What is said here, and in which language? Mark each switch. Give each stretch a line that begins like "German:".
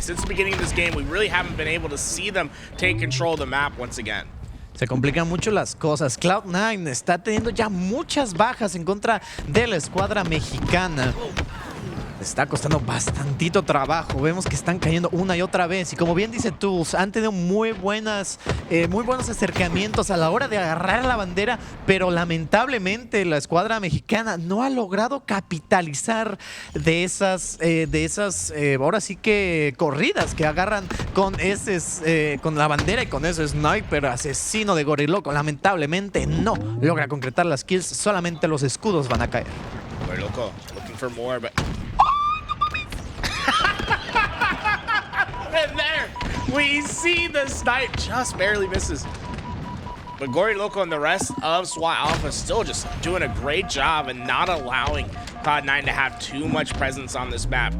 English: Since the beginning of this game, we really haven't been able to see them take control of the map once again.
Spanish: Se complican mucho las cosas. Cloud9 está teniendo ya muchas bajas en contra de la escuadra mexicana. Está costando bastantito trabajo. Vemos que están cayendo una y otra vez. Y como bien dice Tools, han tenido muy buenos acercamientos a la hora de agarrar la bandera, pero lamentablemente la escuadra mexicana no ha logrado capitalizar de esas ahora sí que corridas que agarran con la bandera y con ese sniper asesino de GoryLoco. Lamentablemente no logra concretar las kills. Solamente los escudos van a caer.
English: GoryLoco looking for more, but and there we see the snipe just barely misses. but GoryLoco and the rest of SWAT Alpha still just doing a great job and not allowing Cloud9 to have too much presence on this map.